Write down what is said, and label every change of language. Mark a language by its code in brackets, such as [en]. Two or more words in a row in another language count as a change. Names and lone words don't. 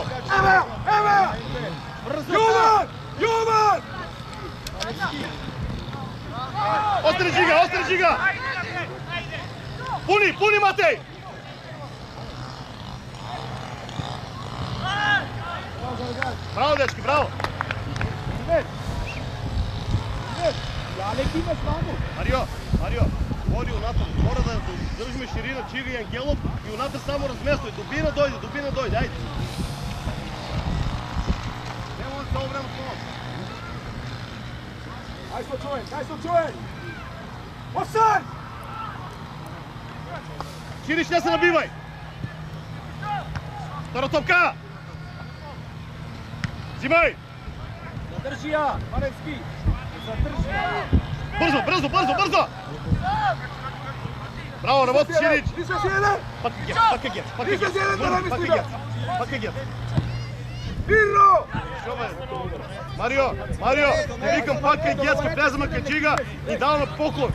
[mk] Ева! Јован! Остри Джига! Пуни, Матеј! Браво, дечки, браво! Alek imaš mamu. Марио, води унатре, мора да држиме ширина, Джига и Ангелов и унатре само размествај. Дубина дојде, ајде. Нема цело време со нас. Ај со човек! Осај! Ширич, не се набивај! Втора топка! Зимај! Zadrži ja, Marevski. Zadrži ja. Брзо! Браво, работи Ширич! Искаш еден? Пак е гет. Ирно! Марио, не викам пак е гет, ке влеземе кај Джига и даваме поклон.